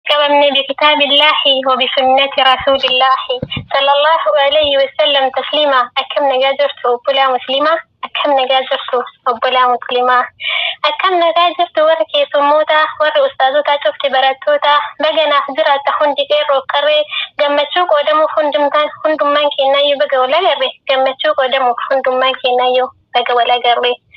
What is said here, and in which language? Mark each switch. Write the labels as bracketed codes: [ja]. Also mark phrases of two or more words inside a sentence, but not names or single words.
[ar] Qabamne بكتاب الله وبسنة رسول الله صلى الله عليه وسلم تسليما. [om] Akkam nagaa jirtu obbolaa muslimaa? Akkam nagaa jirtu obbolaa muslimaa? Akkam nagaa jirtu warri keessummoota, warri ustaazotaa, cufti barattoota, baganaaf jiraata hundi qeerroo qarree, gammachuu qoodamuuf hundumtaan, hundummaan kennaayyuu baga wal agarre, gammachuu qoodamuuf hundummaan kennaayyuu baga wal agarre.